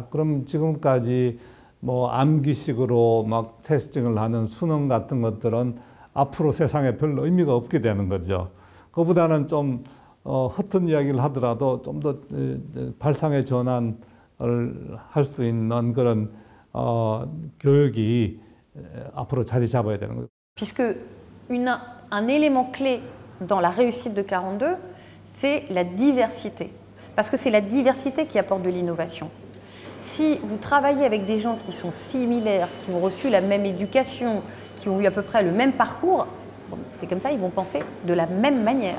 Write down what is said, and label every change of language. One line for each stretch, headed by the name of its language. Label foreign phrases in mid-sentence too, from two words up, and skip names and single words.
Korean: 그럼 지금까지 암기식으로 막 테스팅을 하는 수능 같은 것들은 앞으로 세상에 별로 의미가 없게 되는 거죠. 그보다는 좀 허튼 이야기를 하더라도 좀 더 발상의 전환을 할 수 있는 그런 교육이 앞으로 자리 잡아야 되는 거죠.
French: Puisque un élément clé dans la réussite de 42, c'est la diversité. Parce que c'est la diversité qui apporte de l'innovation. Si vous travaillez avec des gens qui sont similaires, qui ont reçu la même éducation, qui ont eu à peu près le même parcours, c'est comme ça, ils vont penser de la même manière.